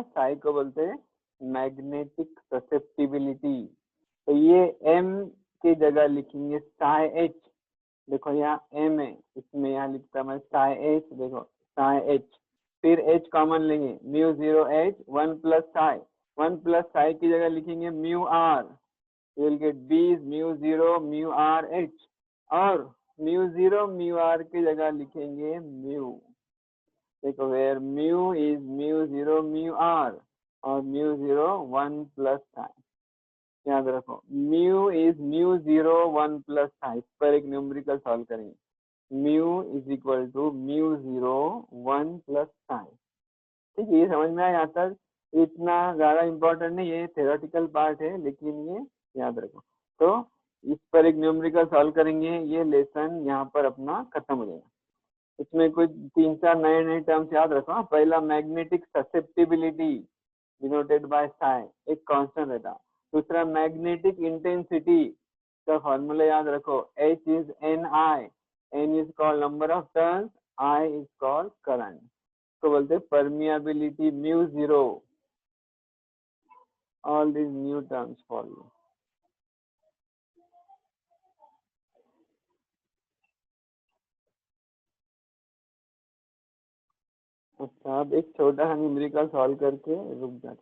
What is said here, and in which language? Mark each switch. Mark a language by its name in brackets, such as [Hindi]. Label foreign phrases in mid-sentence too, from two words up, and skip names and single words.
[Hindi] साई को बोलते हैं [English] magnetic susceptibility. [Hindi] तो ये एम की जगह लिखेंगे साई एच। देखो यहाँ एम है, इसमें यहाँ लिखता मैं साई एच। देखो साई एच, फिर एच कॉमन लेंगे, [English] mu zero [Hindi] एच, [English] one plus psi. one plus psi [Hindi] की जगह लिखेंगे [English] mu r. you will get b is mu 0 mu r h, [Hindi] और mu 0 mu r की जगह लिखेंगे mu। देखो [English] where mu is mu 0 mu r, [Hindi] और mu 0 1 प्लस साइन। याद रखो [English] mu is mu 0 1 plus psi. [Hindi] इस पर एक न्यूमेरिकल सॉल्व करेंगे। [English] mu is equal to mu 0 1 plus psi. [Hindi] ठीक है, ये समझ में आया यहाँ तक? इतना ज्यादा इम्पोर्टेंट नहीं है, [English] theoretical part [Hindi] है, लेकिन ये याद रखो। तो इस पर एक न्यूमेरिकल सॉल्व करेंगे, ये लेसन यहाँ पर अपना खत्म हो जाएगा। इसमें कुछ 3-4 नए नए टर्म्स याद रखो। [English] पहला magnetic susceptibility denoted by psi, [Hindi] एक कांस्टेंट रहता। दूसरा [English] magnetic intensity [Hindi] का फॉर्मूला याद रखो, [English] H is Ni, N is called number of turns, I is called current. [Hindi] तो बोलते [English] permeability mu zero. all these new terms for you. [Hindi] अच्छा, अब एक छोटा सा न्यूमेरिकल सॉल्व करके रुक जाते।